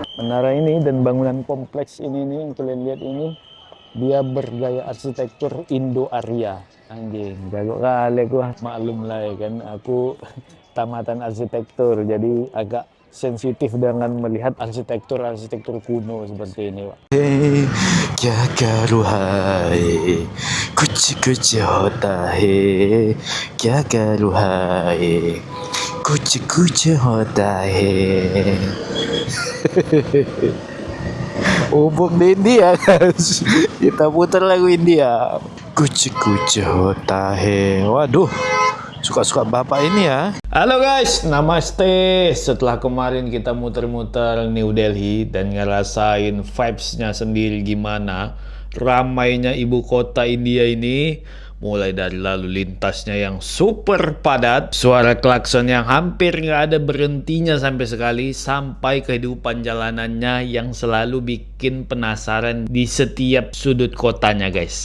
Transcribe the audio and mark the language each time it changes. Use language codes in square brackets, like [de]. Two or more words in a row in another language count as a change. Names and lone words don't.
[id] Menara ini dan bangunan kompleks ini nih yang kalian lihat ini, dia bergaya arsitektur Indo-Arya. Anjing, jago kali gua. Maklum lah ya kan, aku tamatan arsitektur, jadi agak sensitif dengan melihat arsitektur kuno seperti ini, Pak. [hi] हे, क्या करूँ है, कुछ होता है, क्या करूँ है, कुछ होता है. [id] Umum di India guys. Kita putar lagu India. [hi] कुछ होता है. [id] Waduh, suka-suka bapak ini ya. Halo guys, namaste. Setelah kemarin kita muter-muter New Delhi dan ngerasain vibes-nya sendiri gimana ramainya ibu kota India ini, mulai dari lalu lintasnya yang super padat, suara klakson yang hampir nggak ada berhentinya sampai sekali, sampai kehidupan jalanannya yang selalu bikin penasaran di setiap sudut kotanya guys.